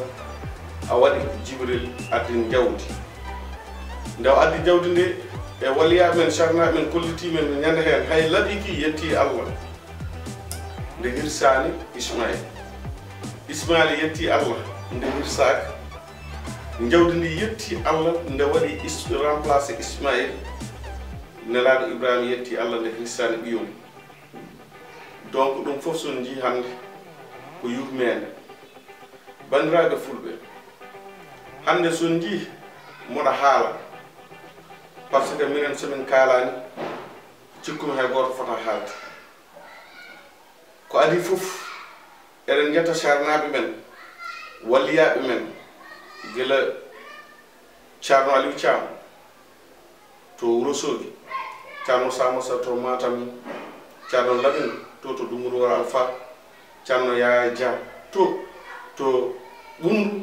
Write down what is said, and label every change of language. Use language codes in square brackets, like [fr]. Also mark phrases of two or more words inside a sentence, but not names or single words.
[ff] A waɗi Jibril addin jawdi, nde o addi jawdi nde e waliyaɓe men sarnaɓe men kollitimen ɓe ñande hen hay laaɓiki yetti Allah nde hirsani Ismaïl yetti Allah nde hirsaka, jawdi ndi yetti Allah nde waɗi remplacé Ismaïl, nelaɗo Ibrahima yetti Allah nde hirsani ɓiyum. Donc ɗum fof son jii hande ko yurmede. Bandiraɓe fulɓe, hande son jii moɗa haala [fr] par ce que [ff] minen somin kalani cikkumi hay goto fota haalde. Ko adi fof eɗen jetta sarnaɓe men walliyaɓe men gila Ceerno Aliou Thiam to Wourossogui, Ceerno Samosa to Matam, Ceerno Lamine to Doungouro Wuro Alpha, Ceerno Yaya Dia to Ɓundu.